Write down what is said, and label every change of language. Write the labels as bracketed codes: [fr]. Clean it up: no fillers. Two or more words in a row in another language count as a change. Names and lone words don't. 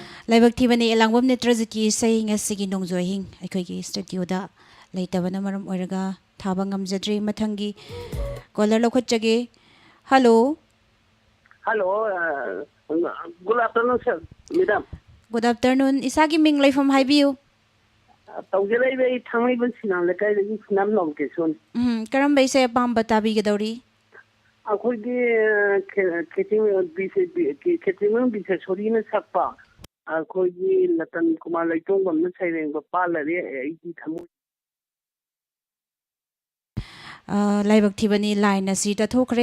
[mni] Laibak thibani elangwam netrajiki sai ngasigi nongjoihing aikoigi studio da leitabana maram oiraga thaba ngamjadri mathangi caller lokhatjage. [en] Hello. Hello, good afternoon, sir, madam. Good afternoon. [mni] Isagi ming laifam haibiu. Tawjilai thangai ban sinam lekai lagi sinam nom ke son. Karam bai sai pam batabi gadori. Akhoi keting bise sori na sakpa. Akhoi latan kumar laitong bam na saireng ba palare ai thamu. Laibak thibani line asi ta thokre.